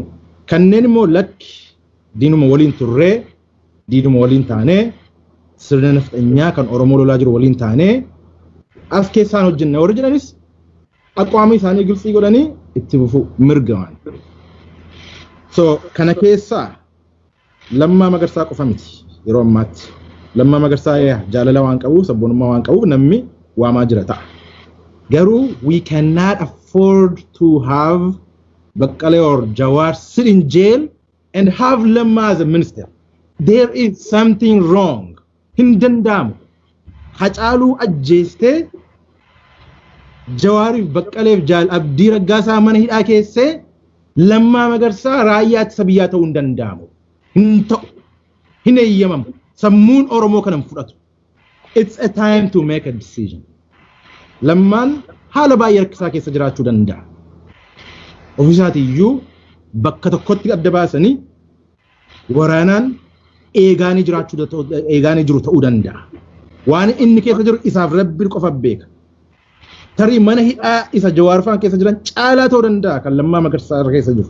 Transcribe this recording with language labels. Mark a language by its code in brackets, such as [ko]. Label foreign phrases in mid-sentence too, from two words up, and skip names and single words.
[om] Kanneen immoo lakki diinuma waliin turree diinuma waliin taanee sirna naftanyaa kan Oromoo lolaa jiru waliin taanee as keessaan hojjenna warri jedhanis aqwaamii isaanii gilsii godhanii itti fufuu mirga waan. So kana keessaa Lammaa Magarsaa qofa miti yeroo ammaatti. Lammaa Magarsaa jaalala waan qabu sabboonummaa waan qabu namni waamaa jira ta'a. [en] Garuu we cannot afford to have Baqqalee or Jawar sit in jail and have Lammaa as a minister. There is something wrong. [om] Hin danda'amu. Hacaaluu ajjeestee Jawaariif Baqqaleef Jaal Abdii Raggaasaa mana hidhaa keessee Lammaa Magarsaa raayyaa ittisa biyyaa ta'uu hin danda'amu. Hin ta'u. Hin eeyyamamu. Sammuun Oromoo kanan fudhatu. [en] It's a time to make a decision. [om] Lammaan haala baay'ee rakkisaa keessa jiraachuu danda'a. Ofiisaatii bakka tokkotti adda baasanii waraanaan eegaanii jiru ta'uu danda'a. Waan inni keessa jiru isaaf Rabbi qofa beeka. Tarii mana hidhaa isa Jawaarfaan keessa jiran caalaa ta'uu danda'a kan Lammaa Magarsaa keessa jiru.